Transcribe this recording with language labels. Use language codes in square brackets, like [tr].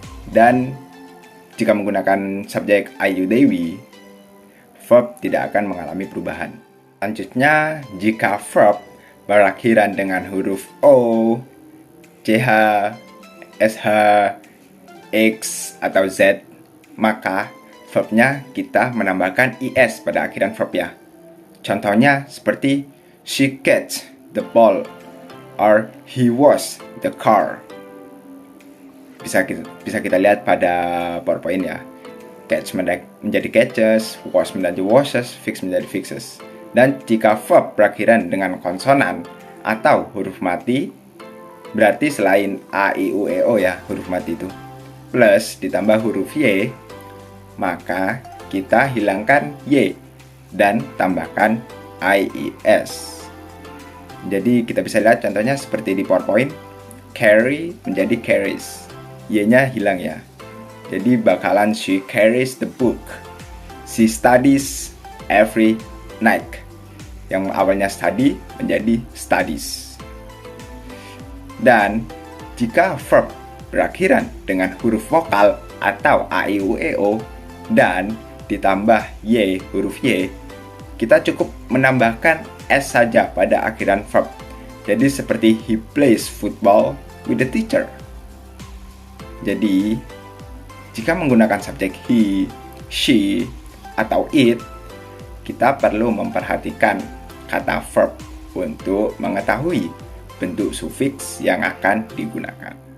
[id] Dan jika menggunakan subjek I, you, they, we, verb tidak akan mengalami perubahan. Selanjutnya, jika verb berakhiran dengan huruf O, CH, SH, X, atau Z, maka verbnya kita menambahkan IS pada akhiran verb ya. Contohnya seperti [en] she catch the ball or he was the car. [id] Bisa kita lihat pada PowerPoint ya. Catch menjadi catches, was menjadi washes, fix menjadi fixes. Dan jika verb berakhiran dengan konsonan atau huruf mati, berarti selain A, I, U, E, O ya, huruf mati itu, plus ditambah huruf Y, maka kita hilangkan Y dan tambahkan IES. Jadi kita bisa lihat contohnya seperti di PowerPoint, carry menjadi carries, Y-nya hilang ya. Jadi bakalan [en] she carries the book, she studies every night. [id] Yang awalnya study menjadi studies. Dan jika verb berakhiran dengan huruf vokal atau A, I, U, E, O dan ditambah Y, huruf Y, kita cukup menambahkan S saja pada akhiran verb. Jadi seperti [en] he plays football with the teacher. [id] Jadi jika menggunakan subjek he, she, atau it, kita perlu memperhatikan kata verb untuk mengetahui bentuk sufiks yang akan digunakan.